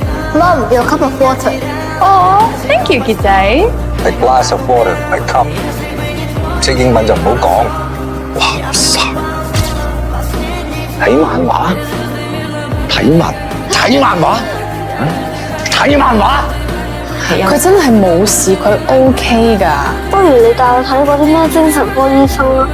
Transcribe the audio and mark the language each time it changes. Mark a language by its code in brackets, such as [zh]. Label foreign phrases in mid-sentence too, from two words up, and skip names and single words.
[en] Mom, your cup of water. Oh, thank you， [yue] 傑仔。 [en] A glass of water, a cup。 [yue] 識英文就唔好講。哇！睇漫畫，睇漫畫，睇漫畫。佢真係冇事，佢 OK 㗎。不如你帶我睇嗰啲咩精神科醫生啦。